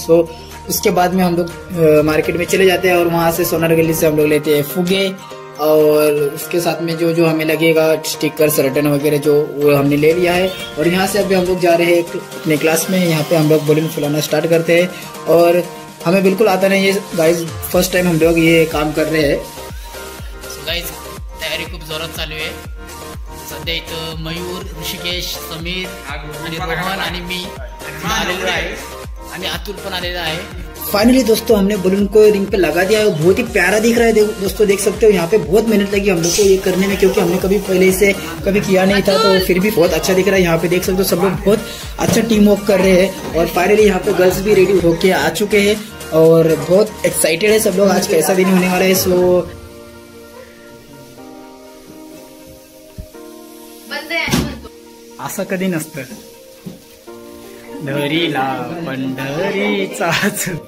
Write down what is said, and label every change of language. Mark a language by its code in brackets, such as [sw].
[hi] सो उसके बाद में हम लोग मार्केट में चले जाते हैं, और वहां से सोनार गली से हम लोग लेते हैं फुगे, और उसके साथ में जो जो हमें लगेगा स्टिकर सर्टन वगैरह जो वो हमने ले लिया है। और यहाँ से अभी हम लोग जा रहे हैं अपने क्लास में। यहाँ पे हम लोग बलून फुलाना स्टार्ट करते हैं, और हमें बिल्कुल आता नहीं है गाइज, फर्स्ट टाइम हम लोग ये काम कर रहे हैं। [mr] सो गाइज, तयारी खूप जोरात चालू आहे सध्या। इथं मयूर, ऋषिकेश, समीर आणि रोहन आणि मी आलेलो आहे, आणि अतुल पण आलेला आहे। [hi] फाइनली दोस्तों, हमने बलून को रिंग पे लगा दिया है। बहुत ही प्यारा दिख रहा है दोस्तों, देख सकते हो। यहाँ पे बहुत मेहनत लगी हम लोग को ये करने में, क्योंकि हमने कभी पहले इसे कभी किया नहीं था, तो फिर भी बहुत अच्छा दिख रहा है। यहाँ पे देख सकते हो, सब लोग बहुत अच्छा टीम वर्क कर रहे हैं। और फाइनली यहाँ पे गर्ल्स भी रेडी होके आ चुके हैं, और बहुत एक्साइटेड है सब लोग। आज कैसा दिन होने वाला है। [mr] सो असं कधी नसतं, धरीला पंढरीचाच।